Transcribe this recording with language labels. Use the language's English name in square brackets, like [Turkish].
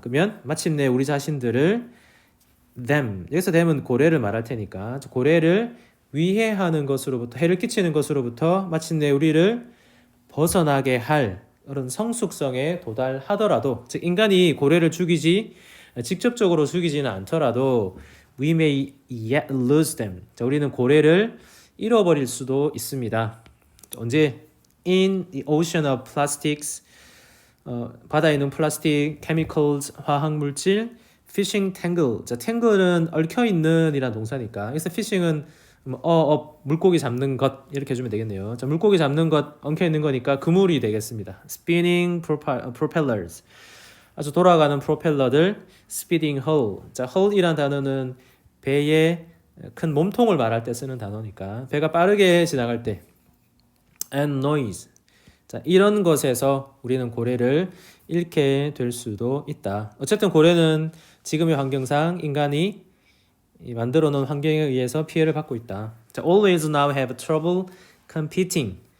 [Korean] 그러면 마침내 우리 자신들을 them 여기서 them은 고래를 말할 테니까 고래를 위해하는 것으로부터 해를 끼치는 것으로부터 마침내 우리를 벗어나게 할 그런 성숙성에 도달하더라도 즉 인간이 고래를 직접적으로 죽이지는 않더라도 we may yet lose them. 자, 우리는 고래를 잃어버릴 수도 있습니다. 언제? [English] In the ocean of plastics 바다에 있는 플라스틱, chemicals, 화학물질, fishing tangle. [Korean] 자, tangle은 얽혀있는 이란 동사니까 그래서 fishing은 물고기 잡는 것 이렇게 해주면 되겠네요. 자, 물고기 잡는 것 엉켜있는 거니까 그물이 되겠습니다. [English] spinning propellers 아주 돌아가는 프로펠러들 speeding hull. [Korean] 자, hull이란 단어는 배의 큰 몸통을 말할 때 쓰는 단어니까 배가 빠르게 지나갈 때 and noise 자, 이런 것에서 우리는 고래를 잃게 될 수도 있다. 어쨌든 고래는 지금의 환경상 인간이 만들어 놓은 환경에 의해서 피해를 받고 있다. [English] 자, always now have trouble competing.